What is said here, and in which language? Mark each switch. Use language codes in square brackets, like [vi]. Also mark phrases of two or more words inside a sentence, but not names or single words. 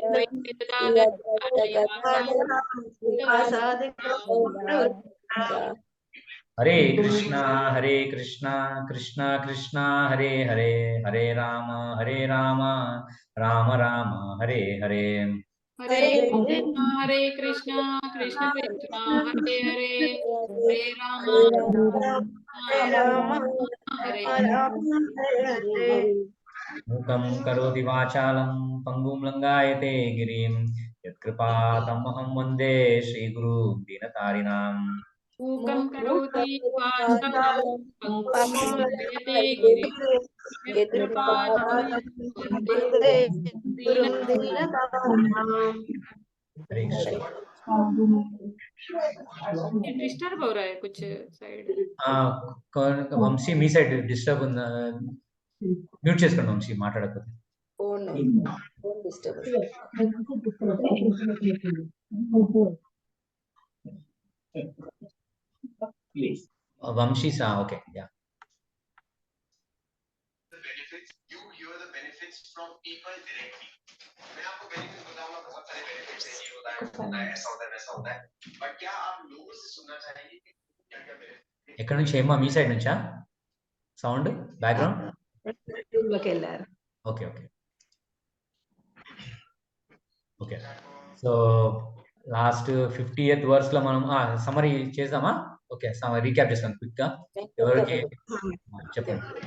[sa] हरे कृष्ण कृष्ण कृष्ण हरे हरे हरे राम राम राम हरे हरे. हरे कृष्णा कृष्ण कृष्णा हरे हरे हरे राम हरे हरे. मूकं करोति वाचालं पङ्गुं लङ्घयते गिरिं यत्कृपातमहं वन्दे श्री गुरु दीनतारिणम्. मूकं करोति वाचालं पङ्गुं लङ्घयते गिरिं यत्कृपातमहं वन्दे दीननाथाम्. हरे कृष्ण. [hi] डिस्टर्ब हो रहा है कुछ साइड. [te] వంశీ మీ [en] side disturb [te] ఉందా? మ్యూట్ చేసుకోండి వంశీ మాట్లాడకపోతే. [en] phone disturb. [te] వంశీ సా ఓకే యా. [hi] मैं आपको बेनिफिट्स बताऊंगा, बहुत सारे बेनिफिट्स हैं, ये होता है, वो होता है, ऐसा होता है, वैसा होता है, बट क्या आप लोगों से सुनना चाहेंगे कि क्या क्या बेनिफिट? [te] ఎక్కడ నుంచి ఏమో మీ సైడ్ నుంచా [en] sound background? [te] లోకి వెళ్ళారు. [en] okay okay okay. [te] సో [en] last 50th verse [te] లో మనం సమరీ చేద్దామా? [en] okay recap [te] చేస్తాం క్విక్ గా. ఎవరికి చెప్పండి.